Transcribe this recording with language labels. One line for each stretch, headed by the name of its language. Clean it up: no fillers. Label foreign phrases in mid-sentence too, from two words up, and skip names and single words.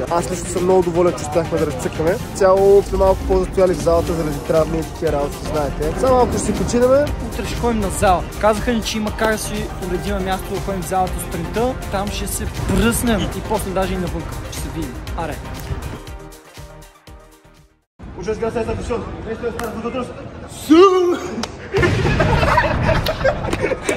Bulgarian: Аз лично съм много доволен, че успяхме да разцъкаме. Цяло сме малко по-застояли в залата заради травми и такива работи, знаете. Само малко ще си починаме. Утре ще ходим на зала. Казаха ни, че има как да си уредиме място да ходим в залата сутринта. Там ще се пръснем и после даже и навънка. Ще се видим. Аре!
Spanish: Muchas gracias a todos. Esto es para vosotros.